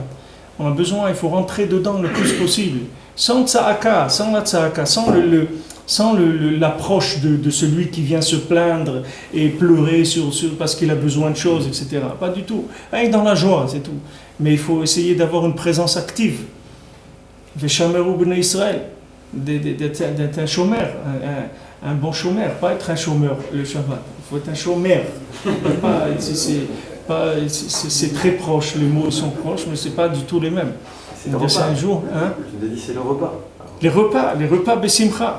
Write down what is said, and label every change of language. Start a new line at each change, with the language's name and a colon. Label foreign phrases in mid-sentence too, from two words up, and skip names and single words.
French: Il faut rentrer dedans le plus possible. Sans tzahaka, sans la tzahaka, sans l'approche de celui qui vient se plaindre et pleurer parce qu'il a besoin de choses, etc. Pas du tout. Rien que dans la joie, c'est tout. Mais il faut essayer d'avoir une présence active.
Hebrew: ושמרו בני ישראל,
French: d'être un chômeur, un bon chômeur, pas être un chômeur le Shabbat. Il faut être un chômeur. C'est très proche, les mots sont proches, mais c'est pas du tout les mêmes. C'est le repas. Un jour, hein? Je vous ai dit c'est le repas. Les repas Bessimcha.